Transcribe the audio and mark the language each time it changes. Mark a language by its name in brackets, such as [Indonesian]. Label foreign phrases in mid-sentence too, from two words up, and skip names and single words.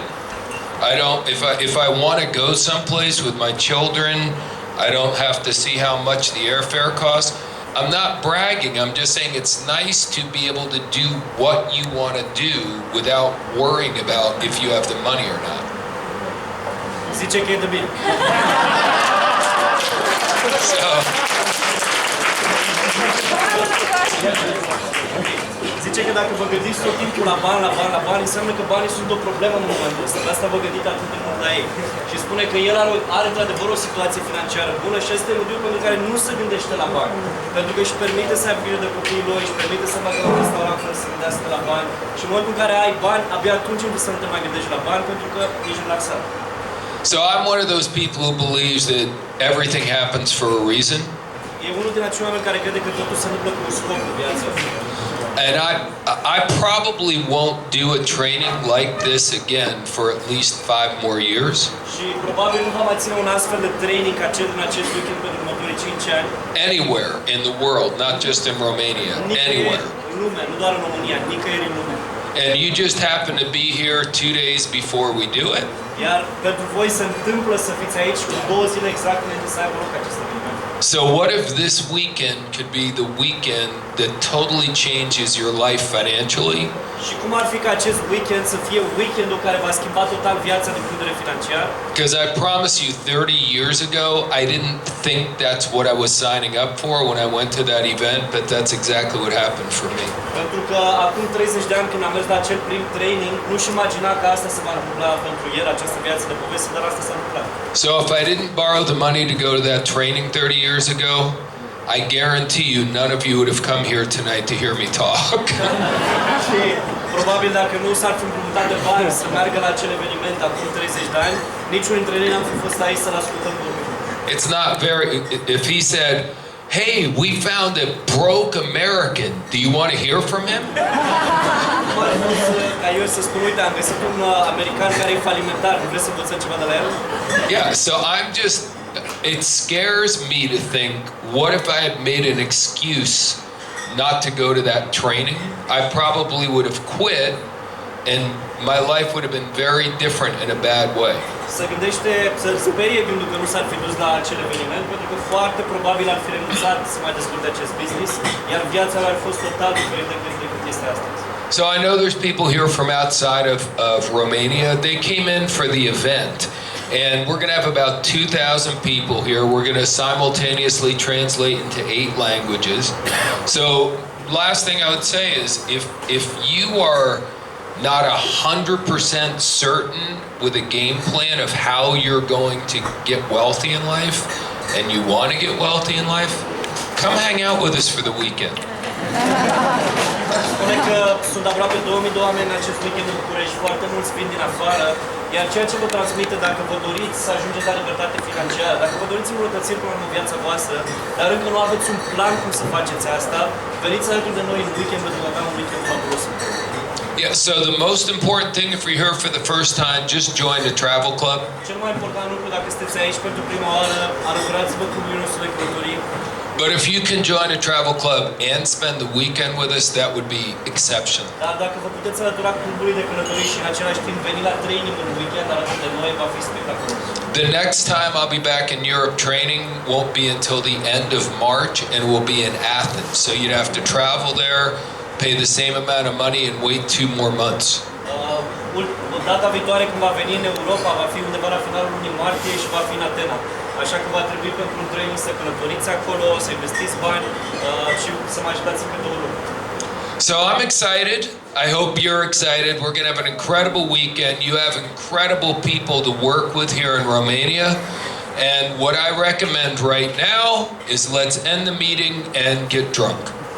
[English] I don't, if I want to go someplace with my children, I don't have to see how much the airfare costs. I'm not bragging, I'm just saying it's nice to be able to do what you want to do without worrying about if you have the money or not. [Romanian] Zice că e de bine. So, Zice că dacă vă gândiți tot timpul la bani, înseamnă că banii sunt o problemă în momentul ăsta. De asta vă gândiți atât de mult la ei. Și spune că el are într-adevăr o situație financiară bună și asta e motivul pentru care nu se gândește la bani. Pentru că își permite să aibă grijă de copiii lor, își permite să facă un restaurant fără să se gândească la bani. Și în momentul în care ai bani, abia atunci începi să nu te mai gândești la bani pentru că ești relaxat. [English] So I'm one of those people who believes that everything happens for a reason. [Romanian] E unul din acei oameni care crede că totul se întâmplă cu un scop în viață. [English] And I probably won't do a training like this again for at least 5 more years. [Romanian] Și probabil nu va mai ține un astfel de training ca cel din acest weekend pentru următorii 5 ani. [English] Anywhere in the world, not just in Romania, anywhere. [Romanian] În lume, nu doar în România, nicăieri în lume. [English] And you just happen to be here 2 days before we do it. [Romanian] Iar pentru voi se întâmplă să fiți aici cu 2 zile exact înainte să aibă loc acest eveniment. [English] So what if this weekend could be the weekend that totally changes your life financially? [Romanian] Și cum ar fi ca acest weekend să fie weekendul care va schimba total viața din punct de vedere financiar? [English] Because I promise you 30 years ago, I didn't think that's what I was signing up for when I went to that event, but that's exactly what happened for me. [Romanian] Pentru că acum 30 de ani când am mers la acel prim training, nu-și imagina că asta se va întâmpla pentru el, această viață de poveste, dar asta s-a întâmplat. [English] So if I didn't borrow the money to go to that training 30 years ago, I guarantee you none of you would have come here tonight to hear me talk. [Romanian] Și probabil dacă nu s-ar fi împrumutat de bani să meargă la acel eveniment acum 30 de ani, niciunul dintre noi n-am fi fost aici să-l ascultăm vorbind. [English] It's not very, if he said, hey, we found a broke American, do you want to hear from him? [Romanian] Ca eu să spun, uite, am găsit un american care e falimentar, nu vreți să învățăm ceva de la el? [English] Yeah, so it scares me to think, what if I had made an excuse not to go to that training? I probably would have quit and my life would have been very different in a bad way. [Romanian] Se gândește, să sperie gândul că nu s-ar fi dus la acel eveniment, pentru că foarte probabil ar fi renunțat să mai dezvolte acest business, iar viața ar fi fost total diferită decât este astăzi. [English] So I know there's people here from outside of Romania. They came in for the event. And we're going to have about 2,000 people here. We're going to simultaneously translate into 8 languages. So last thing I would say is if you are not 100% certain with a game plan of how you're going to get wealthy in life and you want to get wealthy in life, come hang out with us for the weekend. [Romanian] Spune că sunt aproape 2000 de oameni în acest weekend în București, foarte mulți vin din afară, iar ceea ce vă transmite, dacă vă doriți să ajungeți la libertate financiară, dacă vă doriți îmbunătățiri până în viața voastră, dar încă nu aveți un plan cum să faceți asta, veniți alături de noi în weekend pentru că avem un weekend fabulos. [English] Yeah, so the most important thing, if you're here for the first time, just join the travel club. [Romanian] Cel mai important lucru, dacă sunteți aici pentru prima oară, alăturați-vă clubului nostru de călătorii. [English] But if you can join a travel club and spend the weekend with us, that would be exceptional. [Romanian] Dar dacă vă puteți alătura clubului de călătorii și în același timp veni la training în weekend alături de noi, va fi spectaculos. [English] The next time I'll be back in Europe training won't be until the end of March and will be in Athens. So you'd have to travel there, pay the same amount of money and wait 2 more months. [Romanian] Data viitoare când va veni în Europa va fi undeva la finalul lunii martie și va fi în Atena. Așa că va trebui pentru un training să călătoriți acolo, să investiți bani și să mă ajutați pe 2 lucruri. [English] So I'm excited. I hope you're excited. We're going to have an incredible weekend. You have incredible people to work with here in Romania. And what I recommend right now is let's end the meeting and get drunk.